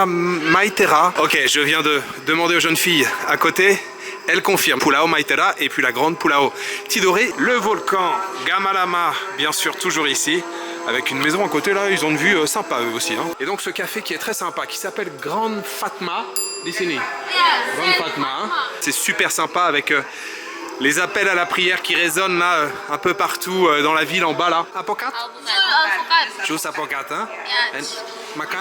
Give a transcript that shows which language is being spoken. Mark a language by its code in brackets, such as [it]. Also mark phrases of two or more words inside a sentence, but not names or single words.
[fr] Ok, je viens de demander aux jeunes filles à côté, elles confirment, Pulao Maitera et puis la grande Pulao Tidore. Le volcan Gamalama, bien sûr toujours ici, avec une maison à côté là, ils ont une vue sympa eux aussi, hein. Et donc ce café qui est très sympa, qui s'appelle Grande Fatma, [id] di sini. [fr] Grande Fatma, hein. C'est super sympa avec les appels à la prière qui résonnent là un peu partout dans la ville en bas là. [id] Apokat? Jus apokat, hein? And makan?